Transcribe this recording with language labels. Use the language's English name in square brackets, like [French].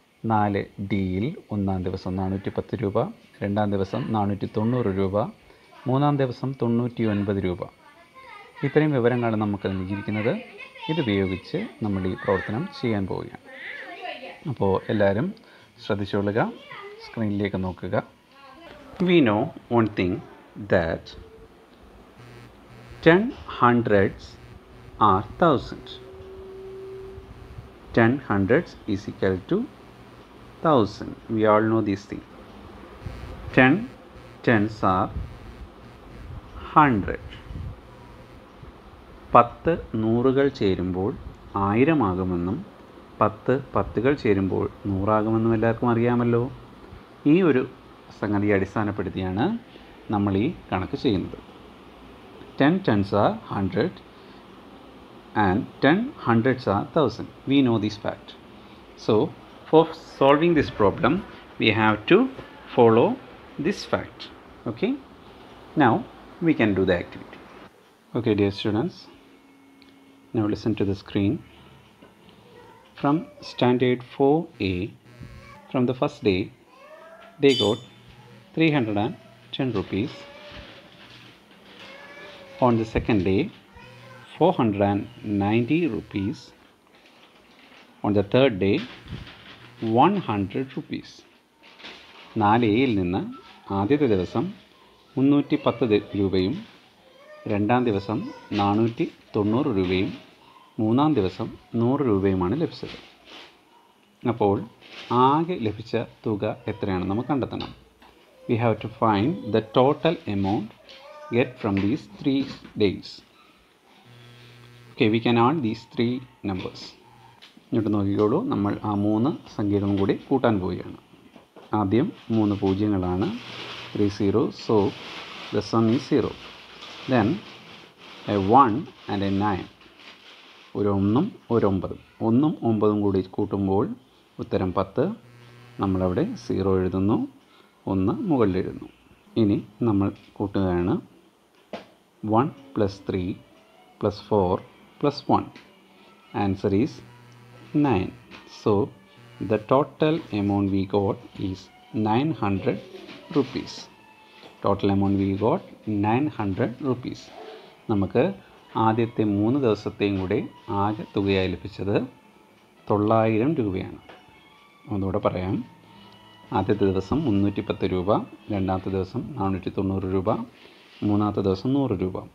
[Malayalam] 4Dയിൽ 1ാം ദിവസം 410 രൂപ, 2ാം ദിവസം 490 രൂപ, 3ാം ദിവസം 99 രൂപ. ഇത്രയും വിവരങ്ങളാണ് നമുക്ക് നൽകിയിരിക്കുന്നത്. ഇതുപയോഗിച്ച് നമ്മൾ ഈ പ്രവർത്തനം ചെയ്യാൻ പോവുകയാണ്. അപ്പോൾ എല്ലാവരും ശ്രദ്ധിച്ചുകൊള്ളുക, സ്ക്രീനിലേക്ക് നോക്കുക. [English] We know one thing, that 10 hundreds are 1000. 10 hundreds is equal to 1000. We all know this thing. 10 tens are 100. [Malayalam] 10 നൂറുകൾ ചേരുമ്പോൾ 1000 ആകുമെന്നും 10 പത്തുകൾ ചേരുമ്പോൾ 100 ആകുമെന്നും എല്ലാവർക്കും അറിയാമല്ലോ. ഈ ഒരു സംഗതിയെ അടിസ്ഥാനപ്പെടുത്തിയാണ് നമ്മൾ ഈ കണക്ക് ചെയ്യുന്നത്. [English] 10 tens are 100 and 10 hundreds are 1000. We know this fact. So for solving this problem we have to follow this fact. Okay, now we can do the activity. Okay dear students, now listen to the screen. From standard 4A, from the first day they got 310 rupees. On the second day 490 rupees. On the third day 100 rupees. [Malayalam] 4Aയിൽ നിന്ന് ആദ്യത്തെ ദിവസം 310 രൂപയും 2ാം ദിവസം 490 രൂപയും 3ാം ദിവസം 100 രൂപയുമാണ് ലഭിച്ചത്. അപ്പോൾ ആകെ ലഭിച്ച തുക എത്രയാണെന്ന് നമുക്ക് കണ്ടെത്തണം. [English] We have to find the total amount get from these 3 days. Okay, we can add these 3 numbers. [Malayalam] ഇങ്ങോട്ട് നോക്കിക്കോളൂ, നമ്മൾ ആ 3 സംഖ്യകളും കൂടി കൂട്ടാൻ പോവുകയാണ്. ആദ്യം 3 പൂജ്യങ്ങളാണ്, [English] 3 zeros, so the sum is 0. Then a 1 and a 9, [Malayalam] ഒരു 1 ഒരു 9, 1 9 കൂടി കൂട്ടുമ്പോൾ ഉത്തരം 10. നമ്മളവിടെ 0 എഴുതുന്നു, 1 മുകളിൽ എഴുതുന്നു. ഇനി നമ്മൾ കൂട്ടുകയാണ് 1 + 3 + 4 + 1. [English] Answer is 9. So the total amount we got is 900 rupees. Total amount we got 900 rupees. [Malayalam] നമുക്ക് ആദ്യത്തെ 3 ദിവസത്തെയും കൂടെ ആകെ തുകയായി ലഭിച്ചത് 900 രൂപയാണ്. ഒന്നുകൂടെ പറയാം. ആദ്യത്തെ ദിവസം 310 രൂപ, രണ്ടാമത്തെ ദിവസം 490 രൂപ, മൂന്നാമത്തെ ദിവസം 100 രൂപ.